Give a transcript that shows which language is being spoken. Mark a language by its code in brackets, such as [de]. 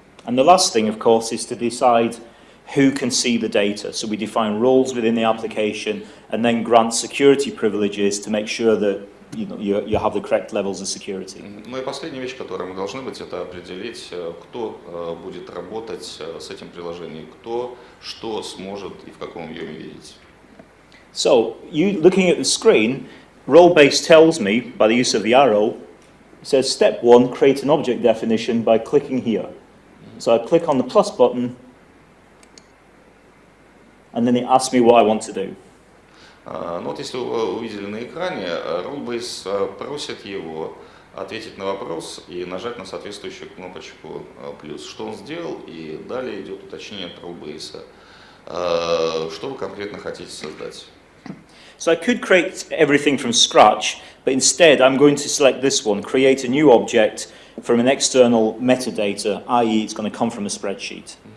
[en] And the last thing, of course, is to decide who can see the data. So we define roles within the application and then grant security privileges to make sure that you have the correct levels of security. [ru] Ну и последняя вещь, которая мы должны быть, это определить, кто будет работать с этим приложением, кто что сможет и в каком объеме видеть. [en] So, you looking at the screen, Rollbase tells me, by the use of the arrow, it says step 1, create an object definition by clicking here. So I click on the plus button, and then it asks me what I want to do. [ru] Ну вот если вы увидели на экране, Rollbase просит его ответить на вопрос и нажать на соответствующую кнопочку плюс. Что он сделал, и далее идет уточнение от Rollbase. Что вы конкретно хотите создать? [en] So I could create everything from scratch, but instead I'm going to select this one, create a new object from an external metadata, i.e. it's going to come from a spreadsheet.